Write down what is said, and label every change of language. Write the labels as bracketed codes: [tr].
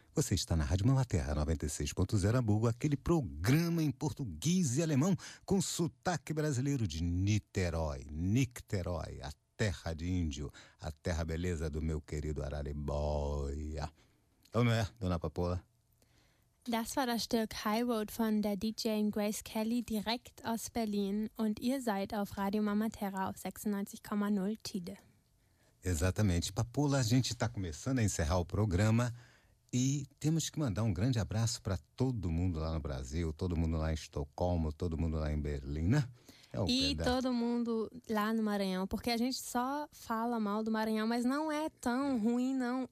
[pt] Você está na Rádio Mamaterra 96.0 Hamburgo, aquele programa em português e alemão com sotaque brasileiro de Niterói. Niterói, a terra de índio, a terra beleza do meu querido Araribóia. Ou não é, dona Papola? [de] Das war das Stück High Road von der DJ Grace Kelly direkt aus Berlin und ihr seid auf Radio Mamaterra auf 96,0 Tide. [pt] Exatamente, Papola, a gente está começando a encerrar o programa e temos que mandar um grande abraço para todo mundo lá no Brasil, todo mundo lá em Estocolmo, todo mundo lá em Berlim, né? É e todo mundo lá no Maranhão, porque a gente só fala mal do Maranhão, mas não é tão ruim, não.